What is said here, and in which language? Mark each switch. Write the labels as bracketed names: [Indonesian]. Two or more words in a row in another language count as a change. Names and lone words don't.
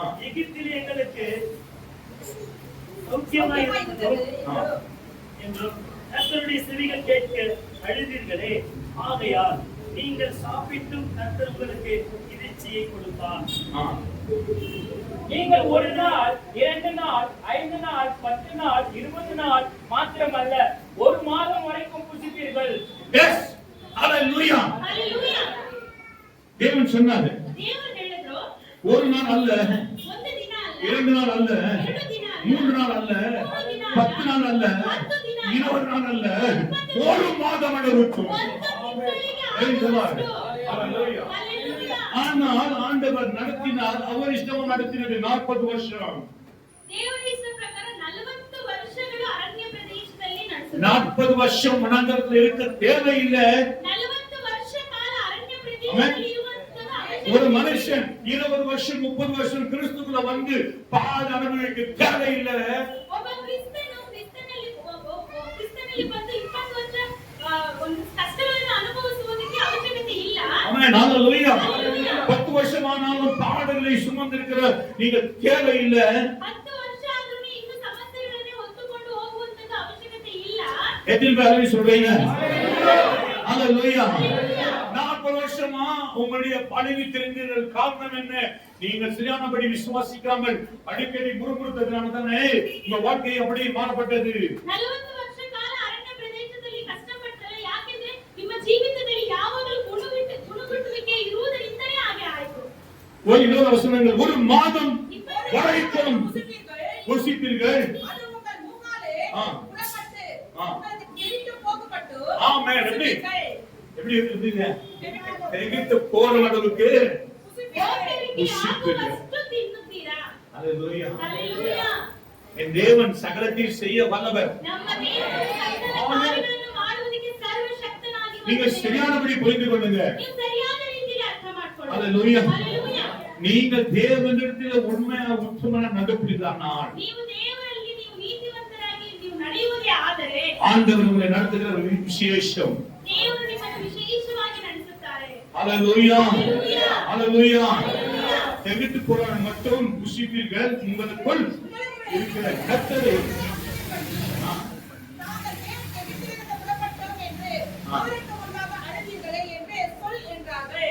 [Tamil] எகிப்தில் எங்களுக்கு சௌக்கியமாயிருந்தது என்றும் கர்த்தருடைய செவிகள் கேட்க அழுதீர்களே, ஆகையால் நீங்கள் சாப்பிட்டும் கர்த்தர் உங்களுக்கு இறைச்சியை கொடுப்பார். நீங்கள் ஒரு நாள், 2 நாள், 5 நாள், 10 நாள், 20 நாள் மாத்திரமல்ல, ஒரு மாதம் வரைக்கும் புசிப்பீர்கள். எஸ், ஹalleluya. ஹalleluya. தேவன் சொன்னாரு, [Kannada] ದೇವರು ಹೇಳಿದ್ರು, [Tamil] ஒரு நாள் அல்ல, [Kannada] ಒಂದು ದಿನ ಅಲ್ಲ, [Tamil] 2 நாள் அல்ல, [Kannada] 2 ದಿನ ಅಲ್ಲ, [Tamil] 3 நாள் அல்ல, 10 நாள் அல்ல, 20 நாள் அல்ல, ஒரு மாதம் அளவுக்கும். [Kannada] ಹalleluya. [Tamil] ஆனால் ஆண்டவர் நடத்தினார், அவர் இஷ்டம் நடத்தினது 40 வருஷம். [Kannada] ದೇವರ ಇಷ್ಟ ಪ್ರಕಾರ 40 ವರ್ಷಗಳು ಅರಣ್ಯ ಪ್ರದೇಶದಲ್ಲಿ ನಡೆಸಿದರು. [Tamil] 40 வருஷம் வனாந்தரத்தில் இருக்க தேவையில்லை. [Kannada] 40 ವರ್ಷ ಕಾಲ ಅರಣ್ಯ ಪ್ರದೇಶದಲ್ಲಿ ಇರುವಂತಹ [Tamil] ஒரு மனுஷன் 20 வருஷம் 30 வருஷம் கிறிஸ்துக்குள்ள வந்து பாட அனுபவிக்க தேவையில்லை. [Kannada] ಒಬ್ಬ ಕ್ರಿಸ್ತನಲ್ಲಿ ಬಂದು 20 ವರ್ಷ ಒಂದು ಕಷ್ಟಗಳನ್ನು ಅನುಭವಿಸುವುದಕ್ಕೆ ಅವಶ್ಯಕತೆ ಇಲ್ಲ. [Tamil] ஆமென். ஹalleluya. 10 வருஷமானாலும் பாடங்களை சுமந்திருக்கிற நீங்க தேவையில்லை. [Kannada] 10 ವರ್ಷ ಆದರೂ ಇನ್ನು ಸಮಸ್ಯೆಗಳನ್ನು ಹೊತ್ತುಕೊಂಡು ಹೋಗುವಂತ ಅವಶ್ಯಕತೆ ಇಲ್ಲ. [Tamil] எத்தனை பேர் சொல்றீங்க? ஹalleluya. 40 வருஷமா உங்களுடைய பழகி தெரிந்தது காரணம் என்ன? நீங்கள் சரியானபடி விசுவாசிக்காமல் அடிக்கடி முறுமுறுத்ததுனால தானே உங்க வாழ்க்கை அப்படியே மாறப்பட்டது. [Kannada] 40 ವರ್ಷ ಕಾಲ ಅರಣ್ಯ ಪ್ರದೇಶದಲ್ಲಿ ಕಷ್ಟಪಟ್ಟರೆ ಯಾಕೆಂದ್ರೆ ನಿಮ್ಮ ಜೀವಿತದಲ್ಲಿ ಯಾವಾಗಲೂ ಗುಣಗುಟ್ಟುವಿಕೆ ಇರುವುದರಿಂದಲೇ ಹಾಗೆ ಆಯಿತು. [Tamil] ஒரு இன்னொரு வசனங்கள், ஒரு மாதம் வரைக்கும் புசிப்பீர்கள். அது உங்கள் மூக்காலே ஆ. புறப்பட்டு ஆ. உங்களுக்கு கிழித்து போகப்பட்டு ஆமென். எப்படி இருந்தீங்க? புசிப்பீர்கள். எகிப்து போற அளவுக்கு [Kannada] ಹೋಗಲಿಕ್ಕೆ ಆಗುವಷ್ಟು ತಿನ್ನುತ್ತೀರಾ. [Tamil] ஹalleluya. [Kannada] ಹalleluya. [Tamil] என் தேவன் சகலத்தையும் செய்ய வல்லவர். [Kannada] ನಮ್ಮ ದೇವರು ಸಕಲ ಕಾರ್ಯಗಳನ್ನು ಮಾಡುವುದಕ್ಕೆ ಸರ್ವಶಕ್ತನಾಗಿ [Tamil] நீங்க சரியானபடி புரிந்து கொள்ளுங்க. [Kannada] ನೀವು ಸರಿಯಾದ ರೀತಿಯಲ್ಲಿ ಅರ್ಥ ಮಾಡಿಕೊಳ್ಳಿ. [Tamil] ஹalleluya. [Kannada] ಹalleluya. [Tamil] நீங்கள் தேவனிடத்தில் உண்மையா உத்தமனா நடப்பிதானால் [Kannada] ನೀವು ದೇವರಲ್ಲಿ ನೀವು ನೀತಿವಂತರಾಗಿ ನೀವು ನಡೆಯುವುದೇ ಆದರೆ [Tamil] ஆண்டவர் உங்களை நடத்துகிற ஒரு விசேஷம். [Kannada] ದೇವರು ನಿಮ್ಮನ್ನು ವಿಶೇಷವಾಗಿ ನಡೆಸುತ್ತಾರೆ. [Tamil] ஹalleluya. ஹalleluya. ஹalleluya. எகிப்து போறாங்க மட்டும் புசிப்பீர்கள், உங்களுக்குள் இருக்கிற கர்த்தரை. நாங்கள் ஏன் எகிப்திலிருந்து புறப்பட்டோம் என்று அவருக்கு முன்பாக அழுதீர்களே என்று சொல் என்றார்கள்.